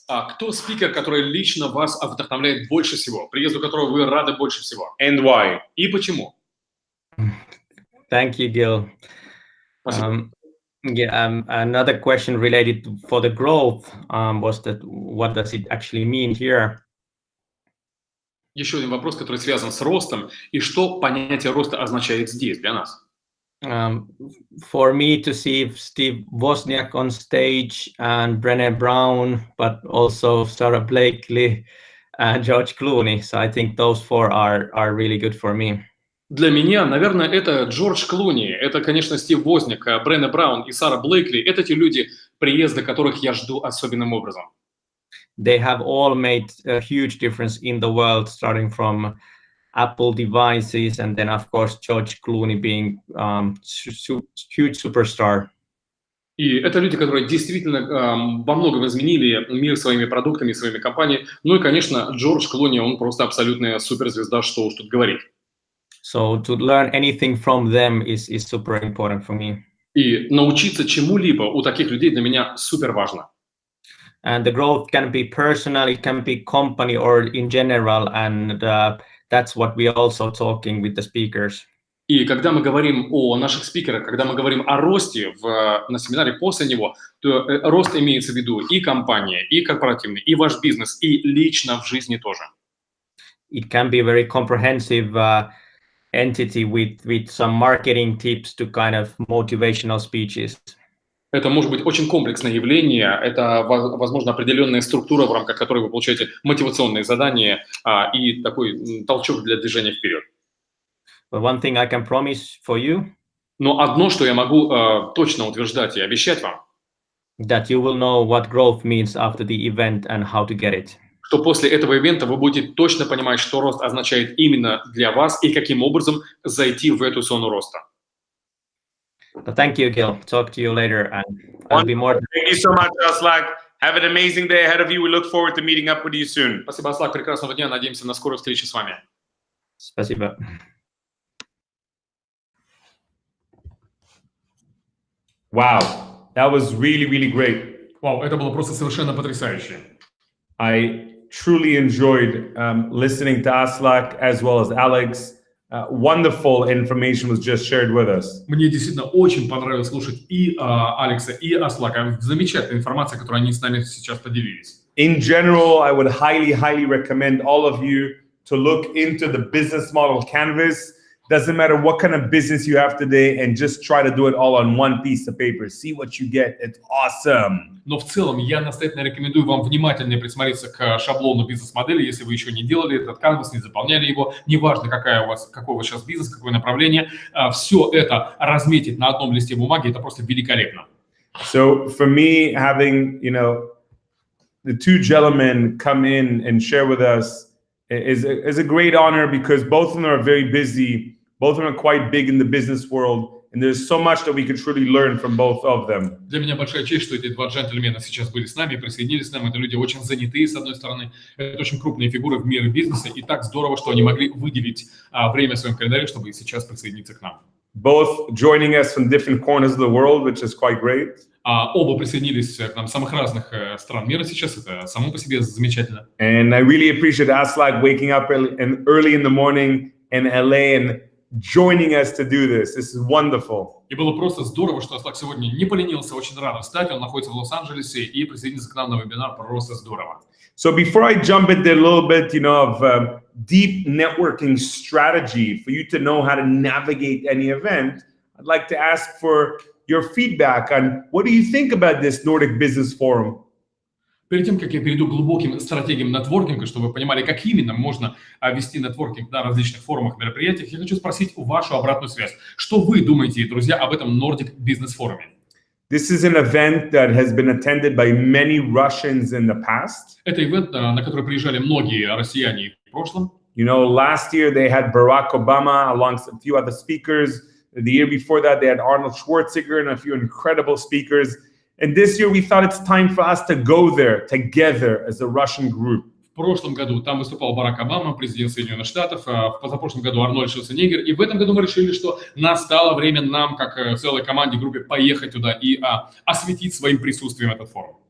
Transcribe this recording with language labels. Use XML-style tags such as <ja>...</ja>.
<ru>кто спикер, который лично вас вдохновляет больше всего, приезду которого вы рады больше всего?</ru> <en>And why?</en> <ru>И почему?</ru> <en>Thank you, Gil. Another question related for the growth was that what does it actually mean here?</en> <ru>Еще один вопрос, который связан с ростом, и что понятие роста означает здесь для нас?</ru> <en>For me to see Steve Wozniak on stage and Brené Brown, but also Sarah Blakely and George Clooney. So I think those four are really good for me.</en> <ru>Для меня, наверное, это Джордж Клуни, это, конечно, Стив Возник, Брене Браун и Сара Блейкли. Это те люди, приезда которых я жду особенным образом.</ru> <en>They have all made a huge difference in the world, starting from Apple devices, and then, of course, George Clooney being huge superstar.</en> <ru>И это люди, которые действительно во многом изменили мир своими продуктами, своими компаниями. Ну и, конечно, Джордж Клуни, он просто абсолютная суперзвезда, что уж тут говорить.</ru> <en>So to learn anything from them is super important for me.</en> <ru>И научиться чему-либо у таких людей для меня супер важно.</ru> <en>And the growth can be personal, it can be company or in general, and that's what we are also talking with the speakers.</en> <ru>И когда мы говорим о наших спикерах, когда мы говорим о росте на семинаре после него, то рост имеется в виду и компания, и корпоративный, и ваш бизнес, и лично в жизни тоже.</ru> <en>It can be a very comprehensive entity with some marketing tips to kind of motivational speeches.</en> <ru>Это может быть очень комплексное явление, это, возможно, определенная структура, в рамках которой вы получаете мотивационные задания и такой толчок для движения вперед.</ru> <en>But one thing I can promise for you,</en> <ru>но одно, что я могу точно утверждать и обещать вам,</ru> <en>that you will know what growth means after the event and how to get it.</en> <ru>Что после этого ивента вы будете точно понимать, что рост означает именно для вас и каким образом зайти в эту зону роста.</ru> <en>Thank you, Gil. Talk to you later, and I'll be more. Thank you so much, Aslak. Have an amazing day ahead of you. We look forward to meeting up with you soon.</en> <ru>Спасибо, Аслак. Прекрасного дня. Надеемся на скорую встречу с вами. Спасибо.</ru> <en>Wow, that was really, really great.</en> <ru>Вау, это было просто совершенно потрясающе.</ru> <en>I truly enjoyed listening to Aslak as well as Alex. Wonderful information was just shared with us.</en> <ru>Мне действительно очень понравилось слушать и Алекса, и Аслака. Замечательная информация, которую они с нами сейчас поделились.</ru> <en>In general, I would highly recommend all of you to look into the business model canvas. Doesn't matter what kind of business you have today, and just try to do it all on one piece of paper. See what you get. It's awesome.</en> <ru>Но в целом я настоятельно рекомендую вам внимательнее присмотреться к шаблону бизнес-модели, если вы еще не делали этот канвас, не заполняли его, неважно, какой у вас сейчас бизнес, какое направление, все это разметить на одном листе бумаги, это просто великолепно.</ru> <en>So for me, having, the two gentlemen come in and share with us is a great honor, because both of them are very busy. Both of them are quite big in the business world, and there's so much that we could truly learn from both of them.</en> <ru>Для меня большая честь, что эти два джентльмена сейчас были с нами, присоединились к нам. Это люди очень занятые, с одной стороны. Это очень крупные фигуры в мире бизнеса, и так здорово, что они могли выделить время в своем календаре, чтобы сейчас присоединиться к нам.</ru> <en>Both joining us from different corners of the world, which is quite great.</en> <ru>Оба присоединились к нам с самых разных стран мира сейчас. Это само по себе замечательно.</ru> <en>And I really appreciate Aslak waking up early in the morning in LA and joining us to do this. This is wonderful.</en> <ru>И было просто здорово, что Аслак сегодня не поленился, очень рано встать. Он находится в Лос-Анджелесе и присоединится к нам на вебинар. Просто здорово.</ru> <en>So before I jump into a little bit, of deep networking strategy for you to know how to navigate any event, I'd like to ask for your feedback on what do you think about this Nordic Business Forum?</en> <ru>Перед тем, как я перейду к глубоким стратегиям нетворкинга, чтобы вы понимали, как именно можно вести нетворкинг на различных форумах, мероприятиях, я хочу спросить вашу обратную связь. Что вы думаете, друзья, об этом Nordic Business Forum?</ru> <en>This is an event that has been attended by many Russians in the past.</en> <ru>Это ивент, на который приезжали многие россияне в прошлом.</ru> <en>Last year they had Barack Obama alongside a few other speakers. The year before that, they had Arnold Schwarzenegger and a few incredible speakers. And this year, we thought it's time for us to go there together as a Russian group.</en> <ru>В прошлом году там выступал Барак Обама, президент Соединенных Штатов, в позапрошлом году Арнольд Шварценеггер, и в этом году мы решили, что настало время нам, как целой команде, группе, поехать туда и осветить своим присутствием этот форум.</ru>